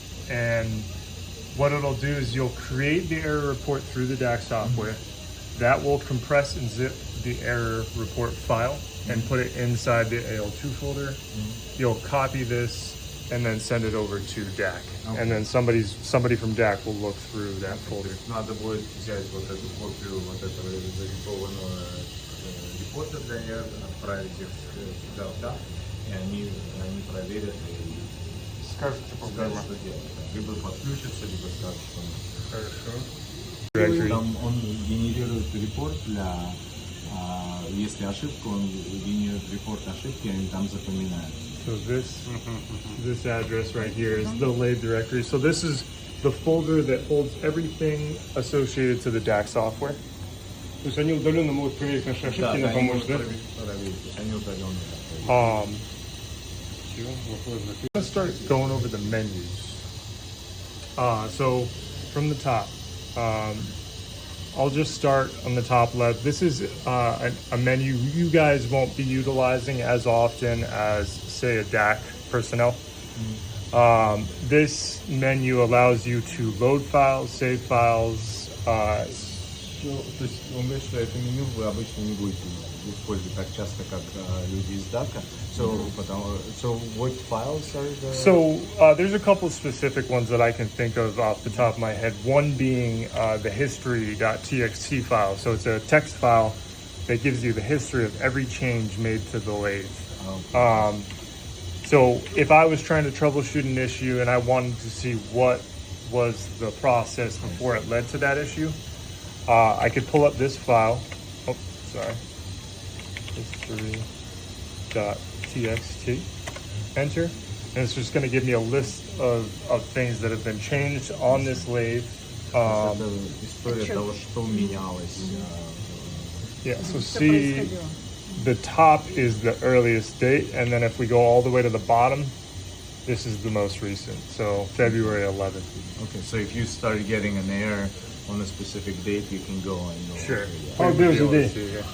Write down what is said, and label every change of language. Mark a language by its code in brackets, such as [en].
[en] And what it'll do is you'll create the error report through the DAC software. That will compress and zip the error report file and put it inside the AL2 folder. You'll copy this and then send it over to DAC. And then somebody from DAC will look through that folder. [ru] Надо будет взять вот эту копию вот этого зарисованного репорта для R, отправить их сюда, да, и они проверят и Скажите, скажут, что делать. Либо подключатся, либо скажут, что нет. [en] Directory. [ru] Там он генерирует репорт для, если ошибка, он генерирует репорт ошибки, они там запоминают. [en] So this address right here is the lathe directory. So this is the folder that holds everything associated to the DAC software. [ru] То есть они удаленно могут проверить наши ошибки, нам помочь, да? Проверить, они удаленно. Всё, вопрос закрыт. [en] Let's start going over the menus. So from the top, I'll just start on the top left. This is a menu you guys won't be utilizing as often as, say, a DAC personnel. This menu allows you to load files, save files. [ru] То есть он говорит, что это меню вы обычно не будете использовать так часто, как люди из DAC. [en] So what files are the... So there's a couple specific ones that I can think of off the top of my head. One being the history.txt file. So it's a text file that gives you the history of every change made to the lathe. So if I was trying to troubleshoot an issue and I wanted to see what was the process before it led to that issue, I could pull up this file. Oh, sorry. History.txt. Enter. And it's just going to give me a list of things that have been changed on this lathe. [ru] Это история того, что менялось. [en] Yeah, so [ru] Что [en] see, [ru] происходило? [en] the top is the earliest date, and then if we go all the way to the bottom, this is the most recent, so February 11th. Okay, so if you start getting an error on a specific date, you can go and go. Sure. How We'll be busy able to day? see, yeah.